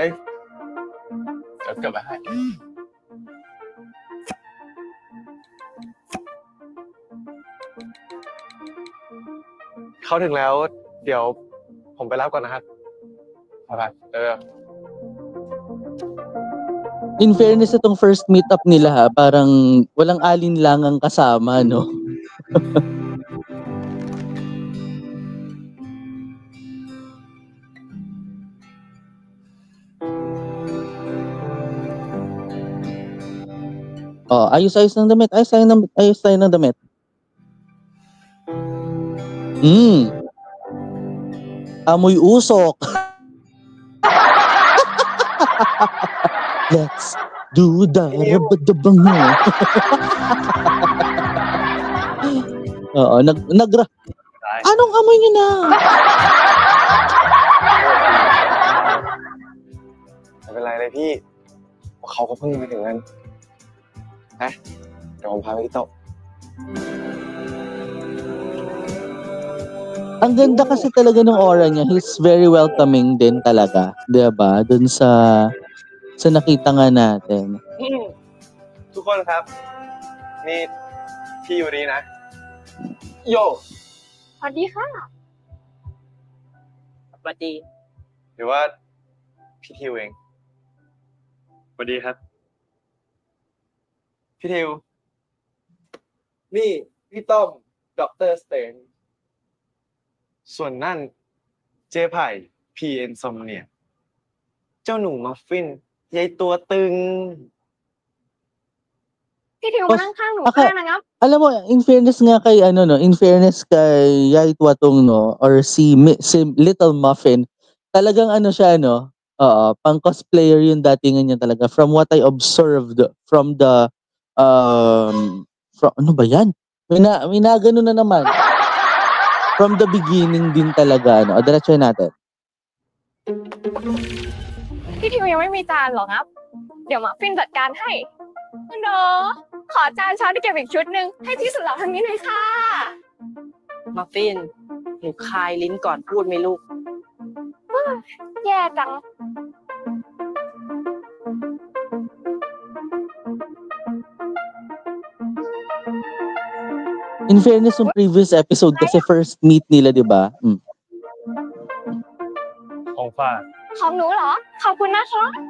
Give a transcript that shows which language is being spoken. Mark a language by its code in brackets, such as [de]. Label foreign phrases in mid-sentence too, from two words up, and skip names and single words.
[th] เดี๋ยวเก็บไว้ให้ เขาถึงแล้ว เดี๋ยวผมไปรับก่อนนะครับ ไป [en] In fairness, [tl] itong [en] first meetup [tl] nila, ha? Parang walang alinlangang kasama, no? Oh, ayos ng damit. Ayos tayo ng damit. Amoy usok. [en] Let's do the rabadabang mo. [tl] Oo, Anong amoy niyo na? [th] ไม่เป็นไรเลยพี่ เขาก็เพิ่งมาถึงกันนะเดี๋ยวผมพาไปที่โต๊ะ [tl] Ang ganda kasi talaga ng aura niya. [en] He's very welcoming [tl] din talaga. 'Di ba? Dun sa nakita nga natin. [th] ทุกคนครับ นี่พี่ยูรีนะ โย สวัสดีค่ะ สวัสดี หรือว่าพี่ทิวเอง สวัสดีครับ พี่ทิว นี่พี่ต้อมด็อกเตอร์สเตนส่วนนั่นเจ๊ไผ่พีเอ็นซอมเนียเจ้าหนูมัฟฟินยายตัวตึง พี่ทิวมานั่งข้างหนูก็ได้นะครับ [tl] Alam mo, [en] in fairness [tl] nga kay [en] in fairness [tl] kay Yai Tuatong, no, or si Little Muffin, talagang siya, no, pang cosplayer yung datingan niya talaga. [en] From what I observed from the from [tl] ano ba yan? May nagano na naman. [en] From the beginning [tl] din talaga, no. Diretso natin. [th] พี่ทิวยังไม่มีจานหรอครับ เดี๋ยวมาฟินจัดการให้เนาะขอจานช้อนที่เก็บอีกชุดหนึ่งให้พี่สุดหล่อทางนี้หน่อยค่ะ มัฟฟิน หนูคายลิ้นก่อนพูดไหมลูก แย่จัง [en] In fairness, [tl] yung [en] previous episode [tl] kasi [en] first meet [tl] nila, di ba? [th] ของฝาก ของหนูเหรอ ขอบคุณนะคะ